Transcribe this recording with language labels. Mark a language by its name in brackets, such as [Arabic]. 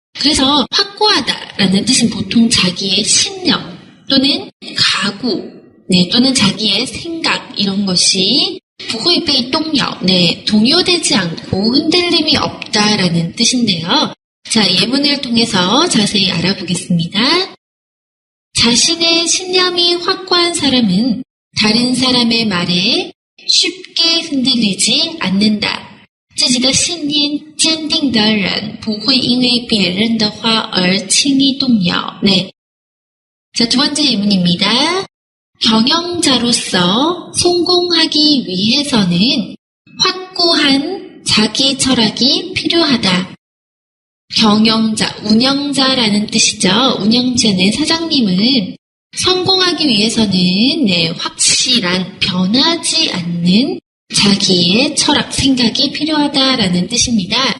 [Korean] 그래서 확고하다라는 뜻은 보통 자기의 신념 또는 각오, 또는 자기의 생각 이런 것이 [Chinese] 不会被动摇, [Korean] 동요되지 않고 흔들림이 없다라는 뜻인데요. 자, 예문을 통해서 자세히 알아보겠습니다. 자신의 신념이 확고한 사람은 다른 사람의 말에 쉽게 흔들리지 않는다. [Chinese] 自己的信念坚定的人不会因为别人的话而轻易动摇. [Korean] 네. 자, 두 번째 예문입니다. 경영자로서 성공하기 위해서는 확고한 자기 철학이 필요하다. 경영자, 운영자라는 뜻이죠. 운영자는 사장님은 성공하기 위해서는 확실한, 변하지 않는 자기의 철학, 생각이 필요하다라는 뜻입니다.